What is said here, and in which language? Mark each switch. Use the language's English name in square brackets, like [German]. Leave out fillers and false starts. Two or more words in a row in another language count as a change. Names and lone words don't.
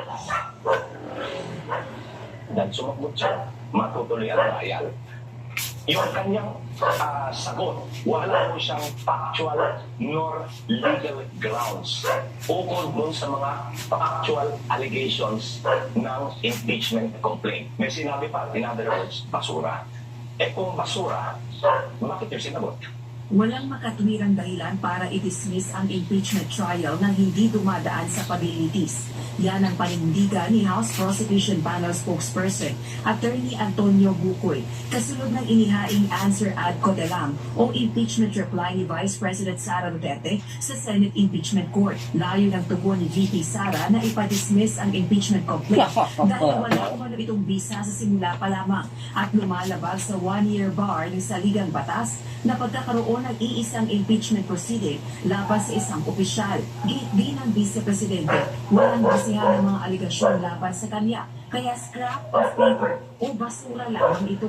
[Filipino] Dan sumagot siya, matutuloy ang trial. Yung kanyang sagot, wala po siyang [English] factual nor legal grounds [Filipino] ukol dun sa mga [English] factual allegations [Filipino] ng [English] impeachment complaint. [Filipino] May sinabi pa, [English] in other words, [Filipino] basura. Kung basura, bakit yung sinagot? Walang makatwirang dahilan para i-dismiss ang [English] impeachment trial [Filipino] nang hindi dumadaan sa pabilitis. Yan ang panindigan ni House Prosecution Panel spokesperson, Attorney Antonio Bucoy, kasunod ng inihaing answer ad codelem o [English] impeachment reply [Filipino] ni Vice President Sara Duterte sa Senate Impeachment Court. Layo ng tugon ni VP Sara na ipadismiss ang [English] impeachment complaint [Filipino] dahil wala umano itong bisa sa simula pa lamang at lumalabag sa [English] one-year bar [Filipino] ng saligang batas na pagkakaroon ng iisang [English] impeachment proceeding [Filipino] laban sa isang opisyal. Gate din ng Vice Presidente, walang basihan ng mga aligasyon laban sa kanya, kaya [English] scrap of paper [Filipino] o basura lamang ito.